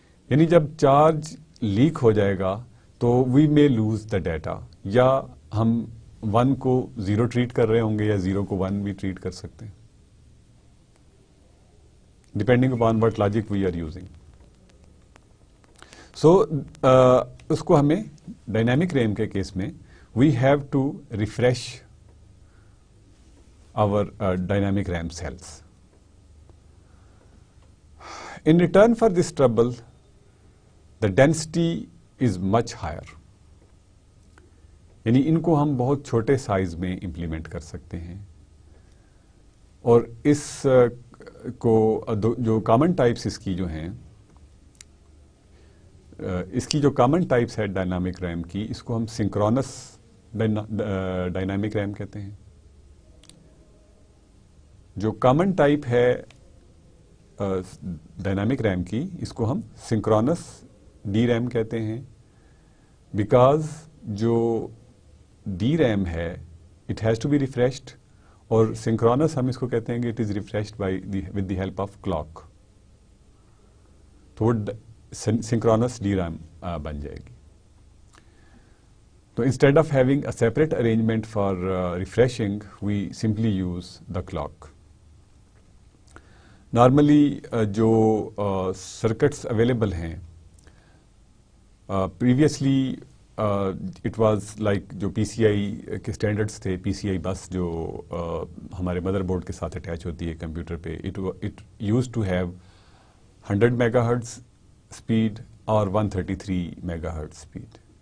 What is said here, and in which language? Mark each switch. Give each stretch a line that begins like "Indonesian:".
Urdu: یعنی جب charge leak ہو جائے گا تو
English: we may lose the data,
Urdu: یا ہم 1 کو 0 ٹریٹ کر رہے ہوں گے یا 0 کو 1 بھی ٹریٹ کر سکتے ہیں,
English: Depending upon what logic we are using.
Urdu: سو اس کو ہمیں ڈائنامک ریم کے کیس میں
English: We have to refresh our dynamic RAM cells. In return for this trouble, the density is much higher.
Urdu: یعنی ان کو ہم بہت چھوٹے سائز میں امپلیمنٹ کر سکتے ہیں, اور اس کو جو کامن ٹائپس اس کی جو ہیں, اس کی جو کامن ٹائپس ہے ڈائنامک ریم کی, اس کو ہم سنکرونس ڈائنامک ریم کہتے ہیں. جو کامن ٹائپ ہے ڈائنامک ریم کی, اس کو ہم سنکرونس ڈی ریم کہتے ہیں, بیکاز جو ڈی ریم ہے
English: it has to be refreshed,
Urdu: اور سنکرونس ہم اس کو کہتے ہیں کہ
English: It is refreshed with the help of clock.
Urdu: تو سنکرونس ڈی ریم بن جائے گی.
English: تو instead of having a separate arrangement for refreshing we simply use the clock.
Urdu: Normally جو سرکٹس اویلیبل ہیں,
English: previously it was like
Urdu: جو پی سی آئی کے standards تھے, پی سی آئی بس جو ہمارے مدر بورڈ کے ساتھ اٹیچ ہوتی ہے کمپیوٹر پہ,
English: it use to have 100 mega hertz speed
Urdu: اور 133 میگا ہرٹز اسپیڈ.